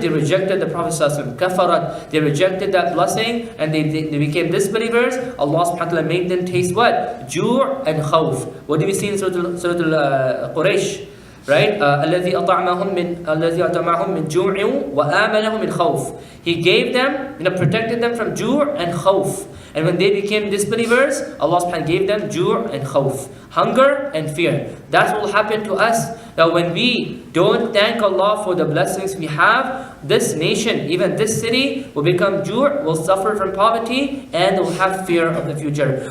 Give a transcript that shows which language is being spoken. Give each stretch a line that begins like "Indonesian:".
English: They rejected the Prophet ﷺ. Kafarat. They rejected that blessing and they became disbelievers. Allah subhanahu wa ta'ala made them taste what? Ju' and khawf. What do we see in Surah Quraysh? Right?
Arabic: الذي أطعمهم من جوع وآمنهم من خوف.
English: He gave them, protected them from ju' and khawf. And when they became disbelievers, Allah subhanahu wa ta'ala gave them ju' and khawf, hunger and fear. That's what will happen to us. that when we don't thank Allah for the blessings we have, this nation, even this city, will become ju', will suffer from poverty, and will have fear of the future.